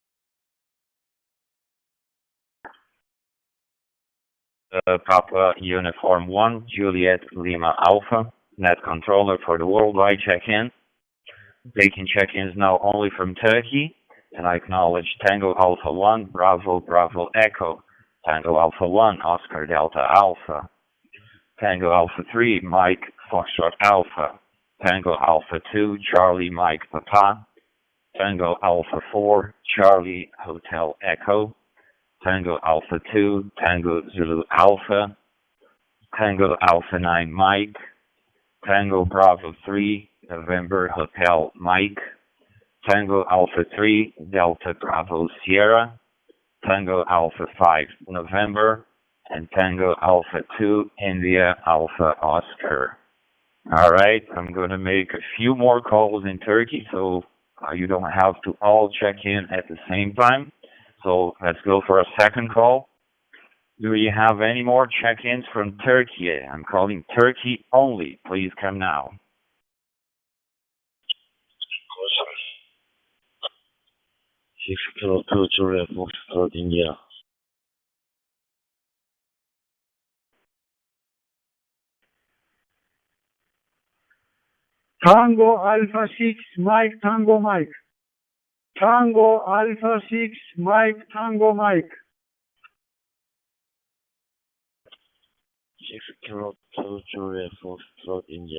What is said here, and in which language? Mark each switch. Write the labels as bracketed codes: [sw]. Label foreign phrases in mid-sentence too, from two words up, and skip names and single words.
[en] Papa Uniform 1 Juliet Lima Alpha. Net controller for the worldwide check-in. Taking check-ins now only from Turkey, and I acknowledge Tango Alpha 1, Bravo Echo, Tango Alpha 1, Oscar Delta Alpha, Tango Alpha 3, Mike Foxtrot Alpha, Tango Alpha 2, Charlie Mike Papa, Tango Alpha 4, Charlie Hotel Echo, Tango Alpha 2, Tango Zulu Alpha, Tango Alpha 9 Mike, Tango Bravo 3, November Hotel Mike, Tango Alpha 3, Delta Bravo Sierra, Tango Alpha 5 November, and Tango Alpha 2 India Alpha Oscar. Alright, I'm going to make a few more calls in Turkey, so you don't have to all check in at the same time. So let's go for a second call. Do you have any more check-ins from Turkey? I'm calling Turkey only. Please come now. 6 Kilo 2 Juliet Foxtrot India. Tango Alpha 6 Mike Tango Mike. Tango Alpha 6 Mike Tango Mike. 6 Kilo 2 Juliet Foxtrot India.